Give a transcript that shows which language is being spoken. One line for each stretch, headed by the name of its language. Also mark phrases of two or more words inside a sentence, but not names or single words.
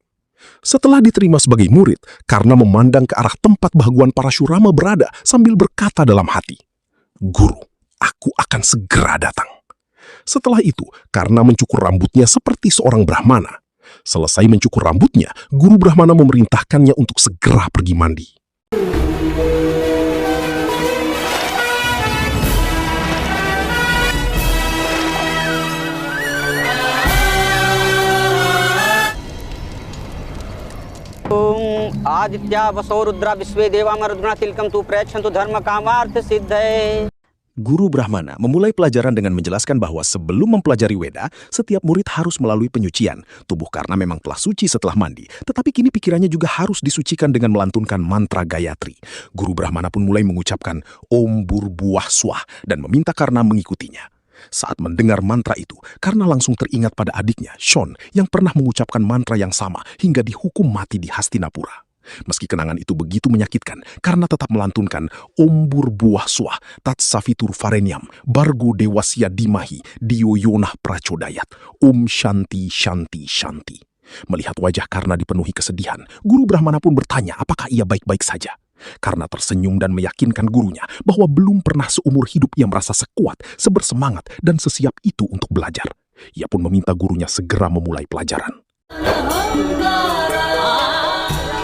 Indonesian: Setelah diterima sebagai murid, Karna memandang ke arah tempat Bagawan Parashurama berada sambil berkata dalam hati, "Guru, aku akan segera datang." Setelah itu, Karna mencukur rambutnya seperti seorang Brahmana. Selesai mencukur rambutnya, Guru Brahmana memerintahkannya untuk segera pergi mandi.
Sanskrit: ॐ आदित्य वसो रुद्र विश्वे देव मरुद्न तिल्कम् तु प्रचन्तु धर्म कामार्थ सिद्धै.
Indonesian: Guru Brahmana memulai pelajaran dengan menjelaskan bahwa sebelum mempelajari Weda, setiap murid harus melalui penyucian. Tubuh Karna memang telah suci setelah mandi, tetapi kini pikirannya juga harus disucikan dengan melantunkan mantra Gayatri. Guru Brahmana pun mulai mengucapkan
Sanskrit: ॐ भूर्भुवः स्वः
Indonesian: dan meminta Karna mengikutinya. Saat mendengar mantra itu, Karna langsung teringat pada adiknya, Shon, yang pernah mengucapkan mantra yang sama hingga dihukum mati di Hastinapura. Meski kenangan itu begitu menyakitkan, Karna tetap melantunkan
Sanskrit: ॐ भूर्भुवः स्वः तत्सवितुर् वरेण्यं भर्गो देवस्य धीमहि धियो योनः प्रचोदयात् ॐ शान्ति शान्ति शान्ति.
Indonesian: Melihat wajah Karna dipenuhi kesedihan, Guru Brahmana pun bertanya apakah ia baik-baik saja. Karna tersenyum dan meyakinkan gurunya bahwa belum pernah seumur hidup ia merasa sekuat, sebersemangat, dan sesiap itu untuk belajar. Ia pun meminta gurunya segera memulai pelajaran.